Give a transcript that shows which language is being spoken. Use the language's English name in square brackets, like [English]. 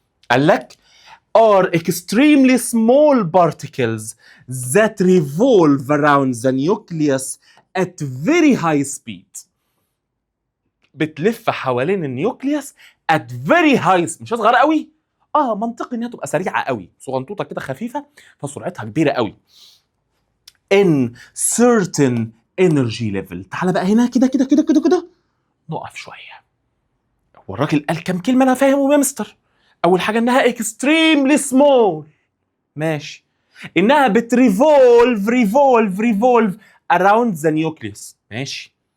[Arabic] قال لك [English] are extremely small particles that revolve around the nucleus at very high speed. [Arabic] بتلف حوالين النيوكليوس [English] at very high speed، [Arabic] مش صغيره قوي، منطقي انها تبقى سريعه قوي، صغنطوطه كده خفيفه فسرعتها كبيره قوي. [English] in certain energy level. [Arabic] تعالى بقى هنا كده كده كده كده كده نقف شويه. هو الراجل قال كام كلمه انا فاهمهم يا مستر. اول حاجه انها [English] extremely small، [Arabic] ماشي. انها بتريفولف [English] around the nucleus، [Arabic] ماشي.